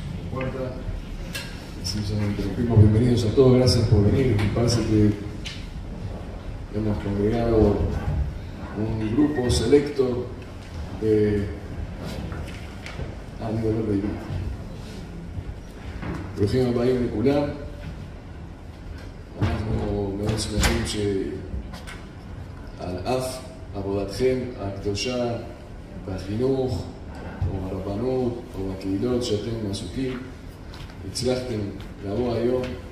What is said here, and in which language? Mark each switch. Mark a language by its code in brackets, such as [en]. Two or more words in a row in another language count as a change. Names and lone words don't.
[es] puerta. Sencillamente, bienvenidos a todos, gracias por venir. Me parece que hemos congregado un grupo selecto de nivel de grupo. [he] ברוכים הבאים לכולם. אנחנו מאוד שמחים שעל אף עבודתכם הקדושה בחינוך או הרבנות או הקהילות שאתם עסוקים, הצלחתם לבוא היום